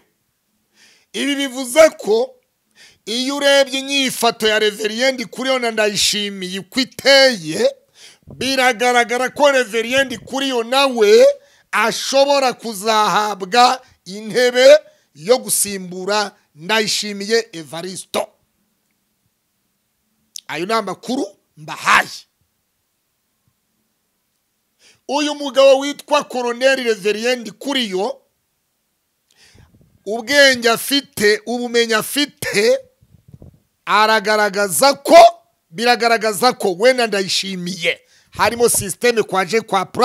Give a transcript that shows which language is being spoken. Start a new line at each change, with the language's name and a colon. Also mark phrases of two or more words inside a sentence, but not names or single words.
Kinyarwanda: Ibi bivuze ko iyo urebye inyifato ya Reverio Ndikuriyo na Ndayishimiye kwiteye, biragaragara ko Reverio Ndikuriyo nawe ashobora kuzahabwa intebe yo gusimbura Ndayishimiye Evaristo. Ayo ni amakuru mbahaye. Uyu mugabo witwa Colonel Reverio Ndikuriyo, ubwenge afite, ubumenyi afite, biragaragaza ko wenda Ndayishimiye harimo systeme kwaje kwa pra.